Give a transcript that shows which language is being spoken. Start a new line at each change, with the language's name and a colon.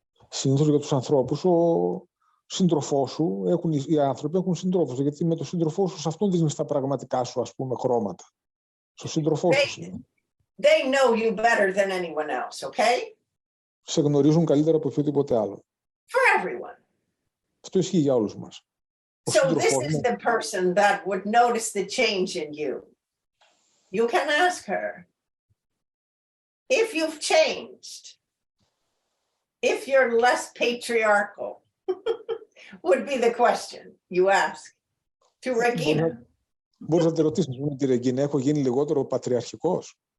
Greek: Συνήθως για τους ανθρώπους, ο σύντροφός σου, οι άνθρωποι έχουν σύντροφους, γιατί με τον σύντροφό σου σε αυτόν δίνεις τα πραγματικά σου, ας πούμε, χρώματα. Στο σύντροφό σου.
English: They know you better than anyone else, okay?
Greek: Σε γνωρίζουν καλύτερα από οποιοδήποτε άλλο.
English: For everyone.
Greek: Αυτό ισχύει για όλους μας.
English: So this is the person that would notice the change in you. You can ask her if you've changed, if you're less patriarchal, would be the question you ask to Regina.
Greek: Μπορείς να τη ρωτήσεις με τη Regina, έχω γίνει λιγότερο πατριαρχικός?